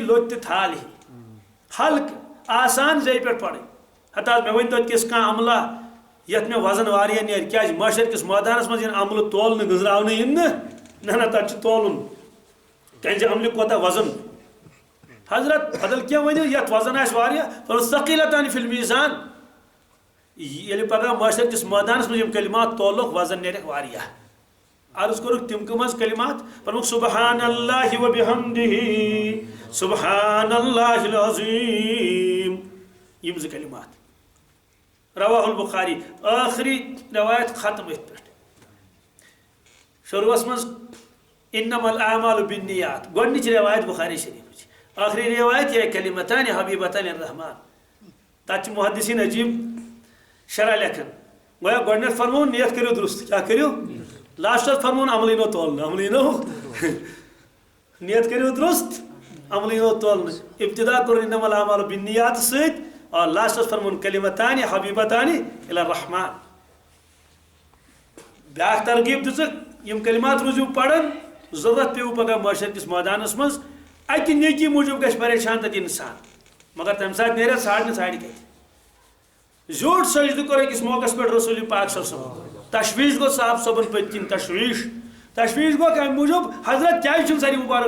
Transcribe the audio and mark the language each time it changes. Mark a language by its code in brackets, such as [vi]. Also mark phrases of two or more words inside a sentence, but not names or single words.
[ks] لوٚت تہِ تھال ہی ہلکہٕ آسان زیٚیہِ پٮ۪ٹھ پرٕنۍ ہتہٕ حظ مےٚ ؤنۍتو تِژھ کانٛہہ عملہ یتھ مےٚ وزن واریاہ نیرِ کیٛازِ معاشر کِس مٲدانس منٛز یِن عملہٕ تولنہٕ گٔنٛزراونہٕ یِن نہ تتھ چھُ تولُن تہنٛزِ عملہِ کوتاہ وزن حضرت بدل کینٛہہ ؤنِو یتھ وزن آسہِ واریاہ [ar] ثقیلتان فی المیزان [ks] ییٚلہِ پگاہ معاشر کِس مٲدانس منٛز یِم کلمات تولوکھ وزن نیرکھ واریاہ عرض کوٚرُکھ تِم کٕم حظ کلمات فرموکھ [ar] سبحان اللہ و بحمدہ سبحان اللہ العظیم [ks] یم زٕ کلمات رواہ البخاری آخری روایت ختم اتھ پہ شروعس مز [ar] انما الاعمال بالنیات [ks] گۄڈنِچ روایت بخاری شریفٕچ آخری روایت یہ [ar] کلمتان حبیبتان الرحمان [ks] تتھ محدثین عجیب شرح لیکھن گویا گۄڈنیتھ فرمون نیت کٔرِو درست کیا کٔرِو لاسٹس فرمون عمل یِنو تولنہٕ عمل یِنو نیت کٔرِو درست عمل یِنو تولنہٕ ابتدا کوٚر [ar] انما الاعمال بالنیات [ks] سۭتۍ اور لاسٹس فرمون [ar] کلمتان حبیبتان الی الرحمان [ks] بیاکھ ترغیب دِژٕکھ یم کلمات روٗزِو پران ضرورت پیو پگہ معاشر کس مٲدانس مز اکہ نیکی موجود گژھِ پریشان تتہِ انسان مگر تمہِ ساتہٕ نیرِ ژھانڈنہِ ژھانڈِ کتہِ زیوٗٹھ سجدٕ کوٚر أکِس موقعس پٮ۪ٹھ رسول پاک [ar] صلی اللہ علیہ وسلم [ks] تشویش گوٚو صاحب صٲبن پٔتۍ کِنۍ تشویش گوٚو کمہِ موٗجوٗب حضرت کیازِ چھُنہٕ ساری مبارک